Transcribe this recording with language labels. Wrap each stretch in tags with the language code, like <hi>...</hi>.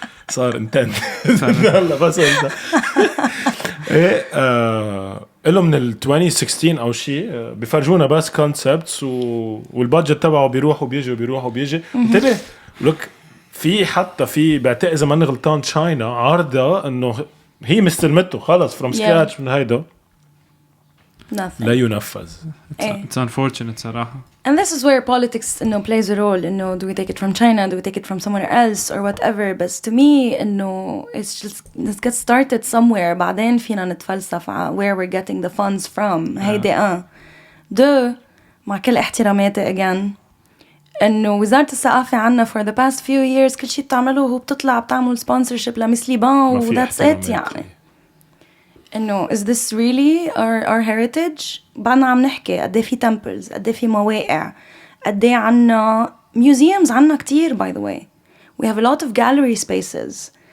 <ar>صار انتن هلا بس انت ايه له من ال 2016 او شيء بفرجونا بس كونسبتس والبادجت تبعه بيروح وبيجي انتبه لك في حتى في بعتقد اذا ما غلطان تشاينا عارضه انه هي مستلمته خلص فروم سكراتش من هيدا لا ينفذ.</ar> <en>It's unfortunate صراحة. And this is where politics plays a role. Do we take it from China? Do we take it from somewhere else or whatever? But to me, it's just let's get started somewhere.</en> <ar>بعدين فينا نتفلسف</ar> <en>where we're getting the funds from.</en> <ar>هيدا دو مع كل احتراماتي again. وزارة الثقافة عنا</ar> <en>for the past few years</en> <ar>كل شيء بتعمله هو بتعمل sponsorship لمثلي بان و</ar> <en>that's it</en> <ar>يعني.</ar> <en>is this really our heritage؟</en> <ar>بعدنا عم نحكي قد في temples قد في مواقع قد عنا museums عنا كتير by the way.</ar> <en>We have a lot of gallery spaces.</en>